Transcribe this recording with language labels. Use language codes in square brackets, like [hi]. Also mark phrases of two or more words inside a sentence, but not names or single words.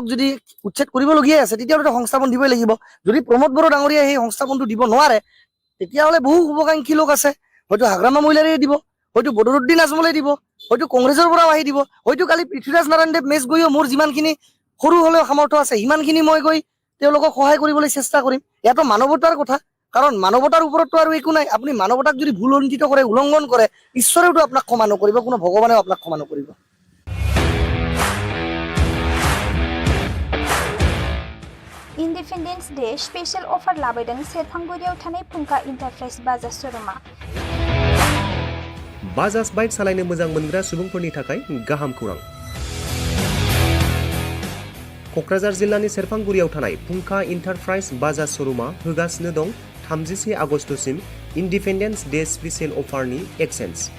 [as] যদি উচ্ছেদ কৰিবলগীয়া আছে তেতিয়াহ'লে সংস্থাপন দিবই লাগিব যদি প্ৰমোদ বড়ো ডাঙৰীয়া সেই সংস্থাপনটো দিব নোৱাৰে তেতিয়াহ'লে বহু শুভাকাংক্ষী লোক আছে হয়তো হাগ্ৰামা মহিলাৰীয়ে দিব হয়তো বদৰুদ্দিন আজমলে দিব হয়তো কংগ্ৰেছৰ পৰাও আহি দিব হয়তো কালি পৃথ্বীৰাজ নাৰায়ণ দেৱ মেচ গৈও মোৰ যিমানখিনি সৰু হ'লেও সামৰ্থ্য আছে সিমানখিনি মই গৈ তেওঁলোকক সহায় কৰিবলৈ চেষ্টা কৰিম ইয়াতো মানৱতাৰ কথা কাৰণ মানৱতাৰ ওপৰততো আৰু একো নাই আপুনি মানৱতাক যদি ভুল অনুষ্ঠিত কৰে উলংঘন কৰে ঈশ্বৰেওতো আপোনাক ক্ষমা নকৰিব কোনো ভগৱানেও আপোনাক ক্ষমা নকৰিব [en] Independence Day special offer [brx] लाबोदों सेरफांगुरियाव थानाय फुंखा इन्टारप्राइज बाजाज श'रुमा बाजाज बाइक सालायनो मोजां मोनग्रा सुबुंफोरनि थाखाय गाहाम खौरां क'क्राझार जिल्लानि सेरफांगुरियाव थानाय फुंखा इन्टारप्राइज बाजाज श'रुमा होगासिनो दं 31 आगस्तसिम [en] Independence Day special [brx] अफारनि एक्सेन्ज